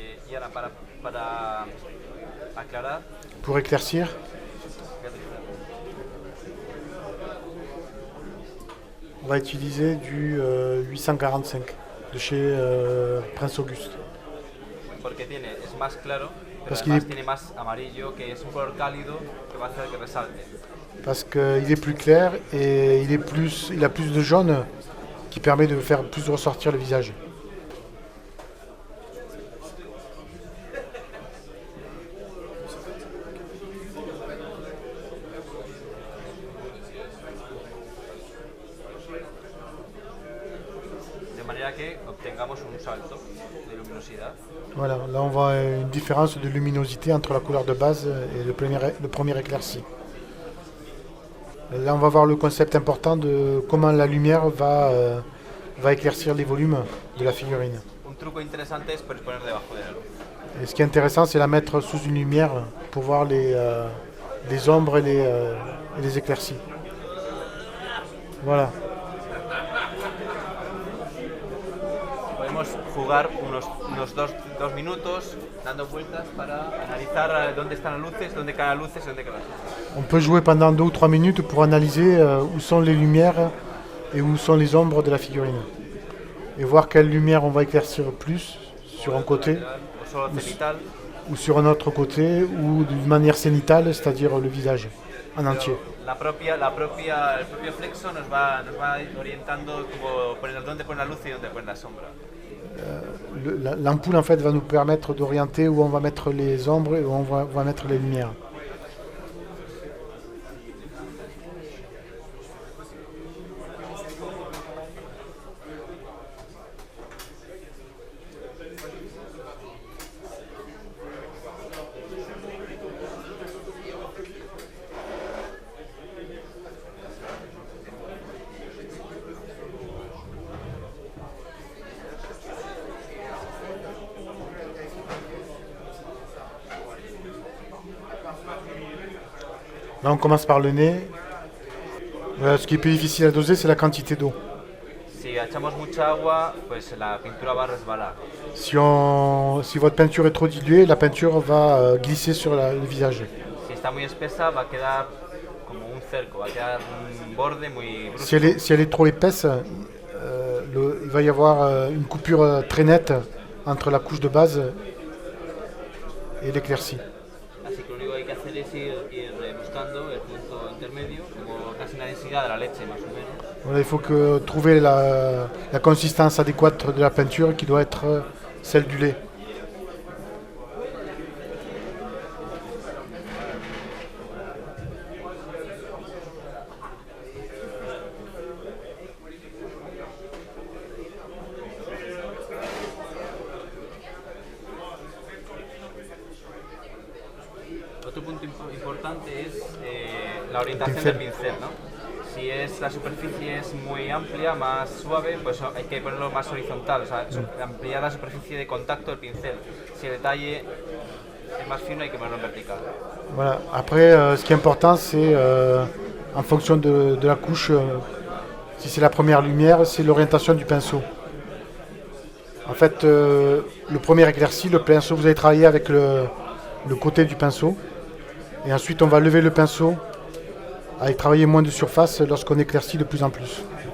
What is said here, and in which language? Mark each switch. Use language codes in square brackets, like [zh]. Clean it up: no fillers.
[es] Y ahora para aclarar, [fr] Pour éclaircir, on va utiliser du 845 de chez Prince Auguste. [es] porque es más claro, pero Pues además que- tiene más amarillo, que es un color cálido que va a hacer que resalte. [fr] Parce qu'il est plus clair et il a plus de jaune qui permet de faire plus ressortir le visage. [es] De manera que obtengamos un salto de luminosidad. [fr] Voilà, là on voit une différence de luminosité entre la couleur de base et le premier éclairci. Là on va voir le concept important de comment la lumière va éclaircir les volumes de la figurine. [es] Un truco interesante es poner debajo de la luz. [fr] Et ce qui est intéressant, c'est la mettre sous une lumière pour voir les ombres et les éclaircies. Voilà. [es] Podemos jugar unos dos minutos dando vueltas para analizar dónde están las luces, dónde caen las luces, dónde caen las luces. [fr] On peut jouer pendant 2 ou 3 minutes pour analyser où sont les lumières et où sont les ombres de la figurine. Et voir quelle lumière on va éclaircir plus sur un côté [es] O solo cenital. [fr] ou sur un autre côté ou d'une manière cénitale, c'est-à-dire le visage en entier. [es] El propio flexo nos va orientando dónde poner la luz y dónde poner la sombra. [fr] L'ampoule en fait va nous permettre d'orienter où on va mettre les ombres et où on va mettre les lumières. Là, on commence par le nez. Ce qui est plus difficile à doser, c'est la quantité d'eau. [es] Sí, echamos mucha agua, pues la pintura va a resbalar. [fr] Si votre peinture est trop diluée, la peinture va glisser sur le visage. [es] Si está muy espesa, va a quedar como un cerco, va a quedar un borde muy brusco. [fr] Si elle est trop épaisse, il va y avoir une coupure très nette entre la couche de base et l'éclaircie. [es] Así que lo único que hay que hacer es ir buscando el punto intermedio, como casi una densidad de la leche más o menos. [fr] Voilà, il faut trouver la consistance adéquate de la peinture qui doit être celle du lait. [es] Otro punto importante es la orientación del pincel, ¿no? Si la superficie es muy amplia, más suave, pues hay que ponerlo más horizontal, o sea, ampliar la superficie de contacto del pincel. Si el detalle es más fino, hay que ponerlo en vertical. [fr] Voilà. Après, ce qui est important, c'est en fonction de la couche, si c'est la première lumière, c'est l'orientation du pinceau. En fait, le premier éclairci, le pinceau, vous allez travailler avec le côté du pinceau. Et ensuite, on va lever le pinceau avec travailler moins de surface lorsqu'on éclaircit de plus en plus.